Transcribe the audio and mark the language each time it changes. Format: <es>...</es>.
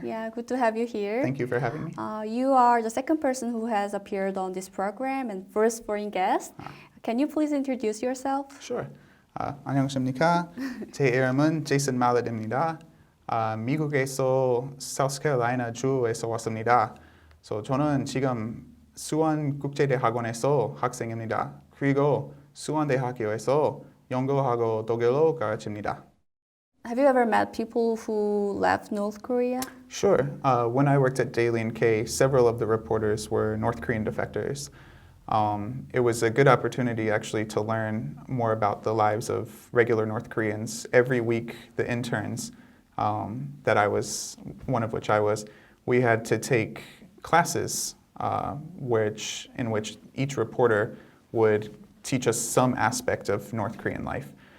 <en>Yeah, good to have you here. Thank you for having me. You are the second person who has appeared on this program and first foreign guest. Can you please introduce yourself? Sure.</en> <ko>안녕하십니까? 제 이름은 제이슨 말렛입니다. 미국에서 사우스캐롤라이나 주에서 왔습니다. 저는 지금 수원국제대학원에서 학생입니다. 그리고 수원대학교에서 영어하고 독일어 가르칩니다.</ko> <en>Have you ever met people who left North Korea? Sure. When I worked at Daily and K, several of the reporters were North Korean defectors. It was a good opportunity actually to learn more about the lives of regular North Koreans. Every week, the interns that I was, one of which I was, we had to take classes in which each reporter would teach us some aspect of North Korean life.</en>